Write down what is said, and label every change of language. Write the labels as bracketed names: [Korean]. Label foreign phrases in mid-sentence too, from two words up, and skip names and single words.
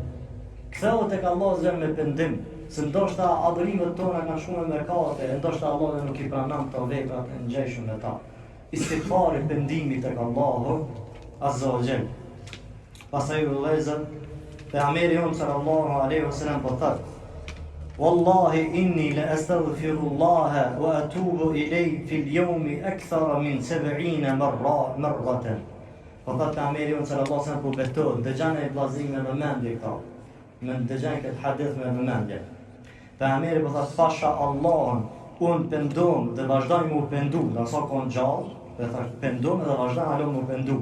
[Albanian] Ktheu tek Allah Azza me pendim, se ndoshta adhurimet tona kanë shumë me mëkate, ndoshta Allah nuk i pranon këto veprat e ngjeshme me ta. Istighfari, pendimi tek Allahu [Arabic] عز وجل. [Albanian] Pastaj vëllezër, pejgamberi [Arabic] صلى الله عليه وسلم [Albanian] po thot: [Arabic] "والله إني لأستغفر الله وأتوب إليه في اليوم أكثر من 70 مرة." [Albanian] Po thot pejgamberi [Arabic] صلى الله عليه وسلم [Albanian] po betohet, dëgjani e vllazim me vëmendje këta. Me dëgjani këtë hadith me vëmendje. Pejgamberi po thot: "Pasha Allahun, unë pendom dhe vazhdoj mu pendu, dhe sa kon gjallë, dhe thash pendom dhe vazhdoj alo mu pendu.